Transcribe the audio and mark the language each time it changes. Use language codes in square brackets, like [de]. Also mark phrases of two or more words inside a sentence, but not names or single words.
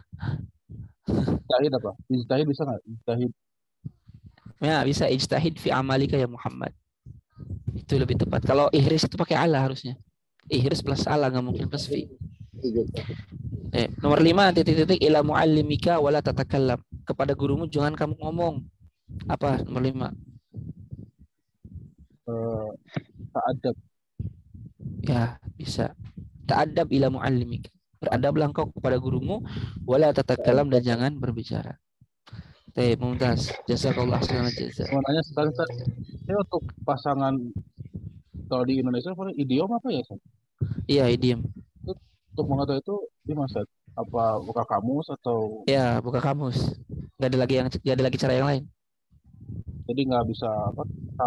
[id] Ijtihad apa? Ijtihad bisa nggak? Ijtihad. Ya bisa [ar] اجتهد في عملك يا محمد. [id] Itu lebih tepat. Kalau ihris itu pakai ala harusnya. Ihris plus ala, nggak mungkin plus fi. Nomor 5, titik-titik [ar] إلى معلمك ولا تتكلم. [id] Kepada gurumu jangan kamu ngomong. Apa nomor 5? [ar] Ta'adab. [id] Ya, bisa. [ar] تأدب إلى معلمك. [id] Beradablah engkau kepada gurumu [ar] ولا تتكلم [id] dan jangan berbicara. [ar] Mumtaz. جزاك الله خيرا جزاء. [id] Mau nanya sekali Ustaz. Ini untuk pasangan kalau di Indonesia idiom apa ya Ustaz? Iya, idiom. Untuk mengetahui itu di Ustaz? Apa buka kamus atau? Ya, buka kamus. Gak ada lagi cara yang lain. Jadi nggak bisa apa? Tahu.